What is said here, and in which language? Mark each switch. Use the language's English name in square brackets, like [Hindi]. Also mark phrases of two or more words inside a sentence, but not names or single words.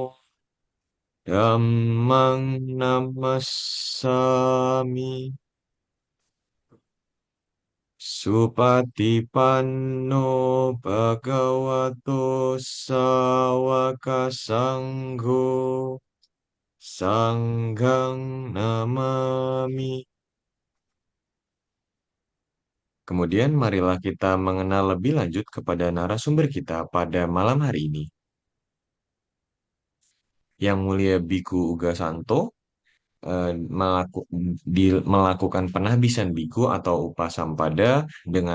[Pali] Dhammang Namassami Supatipanno Bhagavato Sawaka Sangho Sanghang Namami. [Indonesian] Kemudian marilah kita mengenal lebih lanjut kepada narasumber kita pada malam hari ini. Yang mulia Biku Uga Santo melakukan penahbisan biku atau upasampada dengan